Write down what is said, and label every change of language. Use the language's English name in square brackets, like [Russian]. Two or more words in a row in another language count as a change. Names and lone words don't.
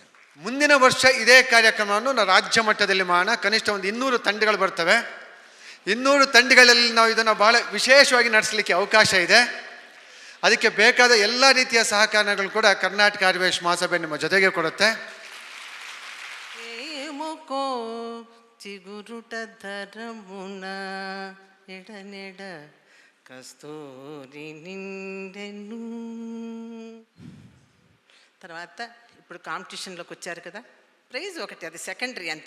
[Kannada] ಮುಂದಿನ ವರ್ಷ ಇದೇ ಕಾರ್ಯಕ್ರಮವನ್ನು ನಾವು ರಾಜ್ಯ ಮಟ್ಟದಲ್ಲಿ ಮಾಡೋಣ. ಕನಿಷ್ಠ ಒಂದು 200 ತಂಡಗಳು ಬರ್ತವೆ. 200 ತಂಡಗಳಲ್ಲಿ ನಾವು ಇದನ್ನು ಭಾಳ ವಿಶೇಷವಾಗಿ ನಡೆಸಲಿಕ್ಕೆ ಅವಕಾಶ ಇದೆ. ಅದಕ್ಕೆ ಬೇಕಾದ ಎಲ್ಲ ರೀತಿಯ ಸಹಕಾರಗಳು ಕೂಡ ಕರ್ನಾಟಕ ಆರ್ಯವೇಶ ಮಹಾಸಭೆ ನಿಮ್ಮ ಜೊತೆಗೆ ಕೊಡುತ್ತೆ. [Telugu] ఏముకో చిగురుట ధరమున ఎడనెడ కస్తూరి నిండెను. తర్వాత ఇప్పుడు కాంపిటీషన్లోకి వచ్చారు కదా, ప్రైజ్ ఒకటి, అది సెకండరీ అంతే.